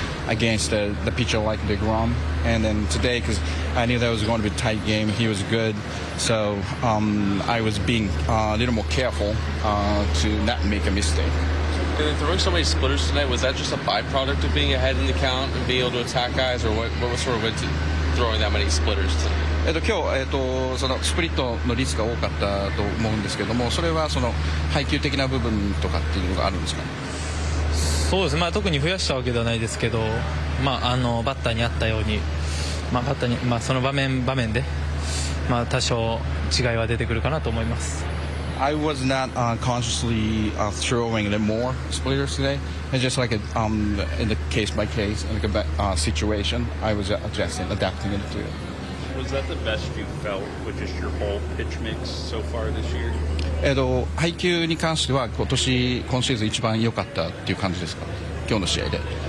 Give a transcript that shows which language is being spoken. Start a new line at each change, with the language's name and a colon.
English: against the pitcher like DeGrom. And then today, because I knew that was going to be a tight game, he was good. So I was being a little more careful to not make a mistake. And throwing so many splitters tonight, was that just a byproduct of being ahead in the count and being able to attack guys, or what was sort of into throwing that many splitters tonight?
Japanese: 今日、そのスプリットの率が多かったと思うんですけども、それはその配球的な部分とかっていうのがあるんですかね。そうですね、特に増やしたわけではないですけど、バッターにあったように、バッターに、その場面で、多少違いは出てくるかなと思います。
English: I was not consciously throwing more splitters today. It's just like in the case by case, like a situation, I was adapting into it. Was that the best you felt with just your whole pitch mix so far this year?
Japanese: 配球に関しては今シーズン一番良かったっていう感じですか、今日の試合で。